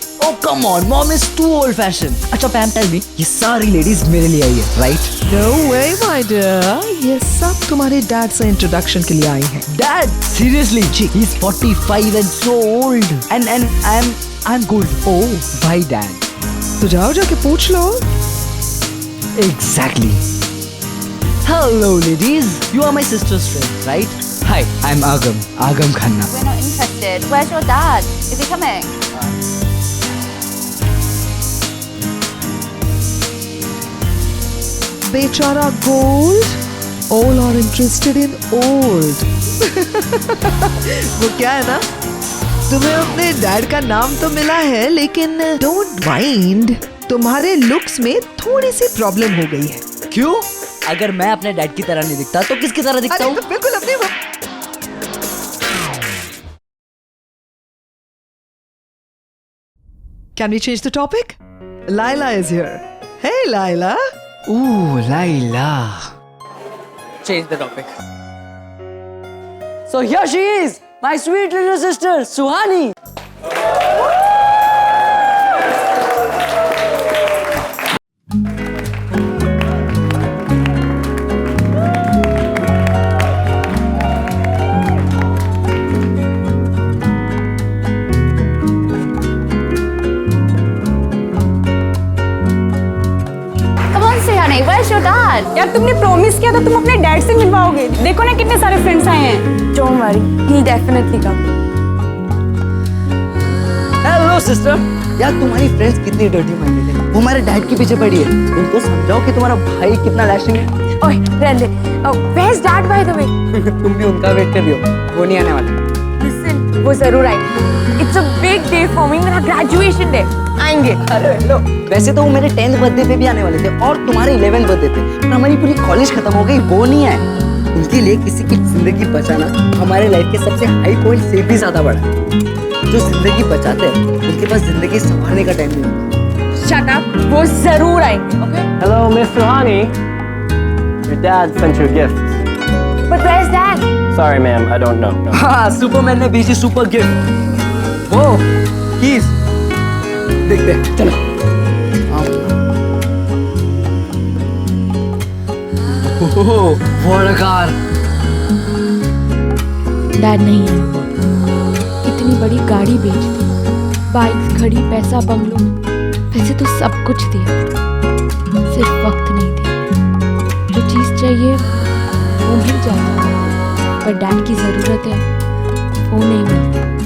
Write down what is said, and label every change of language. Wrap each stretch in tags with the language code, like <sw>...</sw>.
<en>Oh come on, mom is too old fashioned.</en> <hi>अच्छा पैम</hi> <en>tell me,</en> <hi>ये सारी ladies मेरे लिए आई है, right?</hi> <en>No way, my dear.</en> <hi>ये सब तुम्हारे डैड से इंट्रोडक्शन के लिए आई हैं।</hi> <en>Dad, seriously, he's 45 and so old. And I'm good. Oh, why dad?</en> <hi>तो जाओ जाके पूछ लो।</hi> <en>Exactly. Hello ladies, you are my sister's friend, right? Hi, I'm Agam Khanna. We're not interested. Where's your dad? Is he coming?</en> <hi>बेचारा gold,</hi> <en>all are interested in old.</en> <hi>वो क्या है ना, तुम्हें अपने डैड का नाम तो मिला है, लेकिन</hi> <en>don't mind,</en> <hi>तुम्हारे लुक्स में थोड़ी सी प्रॉब्लम हो गई है। क्यों? अगर मैं अपने डैड की तरह नहीं दिखता तो किसकी तरह दिखता हूँ? तो बिल्कुल अपनी।</hi> <en>Can we change the topic? Laila is here. Hey Laila. Ooh, Laila. Change the topic. So here she is, my sweet little sister, Suhani. Where's your dad?</en> <hi>यार तुमने प्रॉमिस किया था तुम अपने डैड से मिलवाओगे। देखो ना कितने सारे फ्रेंड्स आए हैं।</hi> <en>Don't worry, he'll definitely come. Hello sister.</en> <hi>यार तुम्हारी फ्रेंड्स कितनी डर्टी माइंडेड है, वो हमारे डैड के पीछे पड़ी है। उनको समझाओ कि तुम्हारा भाई कितना लैशिंग है। ओए रहने दे।</hi> <en>Where's dad by the way?</en> <hi>तुम भी उनका वेट कर रही हो, वो नहीं आने वाले। Listen, वो जरूर आएंगे।</hi> <en>It's a big day for me, मेरा graduation day।</en> <hi>आएंगे। अरे लो, वैसे तो वो मेरे 10th बर्थडे पे भी आने वाले थे और तुम्हारे 11th बर्थडे पे, पर हमारी पूरी कॉलेज खत्म हो गई, वो नहीं आए। उनके लिए किसी की जिंदगी बचाना हमारे लाइफ के सबसे हाई पॉइंट से भी ज्यादा बड़ा है। जो जिंदगी बचाते हैं उनके पास जिंदगी संभालने का टाइम नहीं होता।</hi> <en>Shut up,</en> <hi>वो जरूर आएंगे। Okay?</hi> <en>Hello Miss Suhani. Dad sent you a gift. But where's Dad? Sorry, ma'am, I don't know. No.</en> <hi>हाँ, सुपरमैन ने भेजी सुपर गिफ्ट। वो कीज देखते हैं, चलो।</hi> <en>Oh, what a car!</en> <hi>डैड नहीं है, इतनी बड़ी गाड़ी बेच दी, बाइक्स खड़ी, पैसा बंगलों, वैसे तो सब कुछ दिया, सिर्फ वक्त नहीं दिया। जो चीज़ चाहिए वो मिल जाता है, पर डैड की ज़रूरत है वो नहीं मिलती।</hi>